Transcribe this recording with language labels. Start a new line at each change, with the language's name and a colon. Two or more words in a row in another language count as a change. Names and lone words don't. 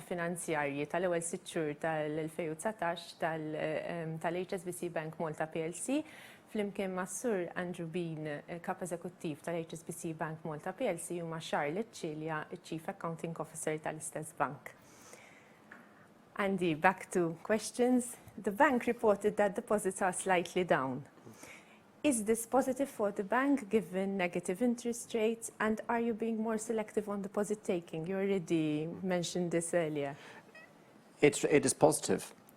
Maltese: finanzjarji tal-ewwel 6 xhur tal-2019 tal-HSBC Bank Malta PLC flimkien ma' Sur Andrew Bean, kap eżekuttiv tal-HSBC Bank Malta PLC, u ma' Charlotte Cilja,
English: Chief Accounting Officer
Maltese: tal-istess bank.
English: Andy, back to questions. The bank reported that deposits are slightly down. Is this positive for the bank given negative interest rates, and are you being more selective on deposit taking? You already mentioned this earlier. It is positive.